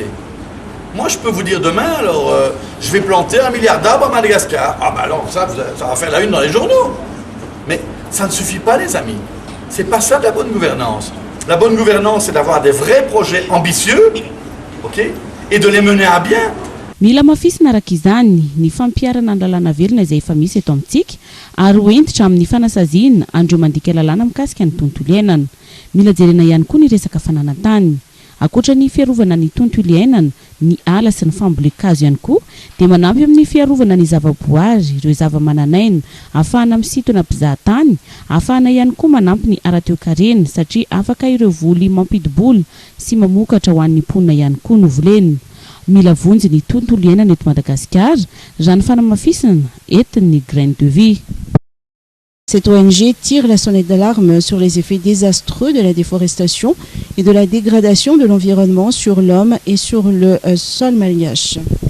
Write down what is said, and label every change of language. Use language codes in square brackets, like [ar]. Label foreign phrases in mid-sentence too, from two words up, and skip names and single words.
[fr] Moi, je peux vous dire demain, alors, je vais planter 1 milliard d'arbres à Madagascar. Ah ben alors, ça va faire la une dans les journaux. Mais ça ne suffit pas, les amis. C'est pas ça de la bonne gouvernance. La bonne gouvernance, c'est d'avoir des vrais projets ambitieux, ok, et de les mener à bien. [mg] Mila mafisina araka izany ny fampiarana ny lalàna velona izay efa misy eto amintsika ary hoentitra amin'ny fanasaziana andreo mandika lalàna mikasika ny tontolo iainana. Mila jerena ihany koa ny resaka fananantany. Ankoatra ny fiarovana ny tontolo iainana, ny ala sy ny fambolekazo ihany koa dia manampy amin'ny fiarovana ny zavaboary, ireo zavamananaina, ahafahana misintona mpizahatany, ahafahana ihany koa manampy ny ara-toekarena satria afaka ireo voly mampidibola sy mamokatra ho an'ny mponina ihany koa no volena. Mila vonjy ny tontolo iainana eto Madagasikara, Jeanne Fanamafisina, entin'ny Graines de Vie. [fr] Cette ONG tire la sonnette d'alarme sur les effets désastreux de la déforestation et de la dégradation de l'environnement sur l'homme et sur le sol malgache.